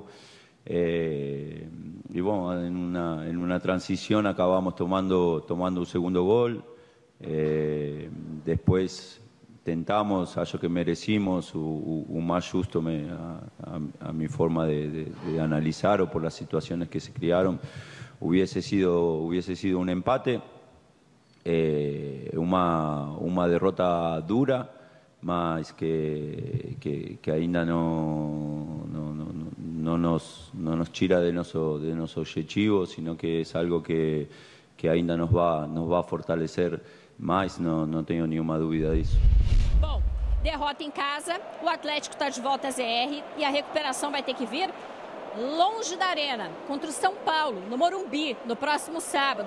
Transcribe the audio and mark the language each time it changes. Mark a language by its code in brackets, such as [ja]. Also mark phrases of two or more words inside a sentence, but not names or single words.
[pt] E bom, em uma transição acabamos tomando o segundo gol. Depois tentamos, acho que merecimos o mais justo [es] a mi forma [pt] de analisar, ou [es] por las situaciones que se criaron, hubiese sido un empate, [pt] uma derrota dura, mas que ainda no [es] nos tira de nuestro objetivo, sino que es algo que ainda nos va a fortalecer mais, [pt] não tenho nenhuma dúvida disso. Bom, derrota em casa, o Atlético está de volta a ZR e a recuperação vai ter que vir longe da Arena, contra o São Paulo, no Morumbi, no próximo sábado.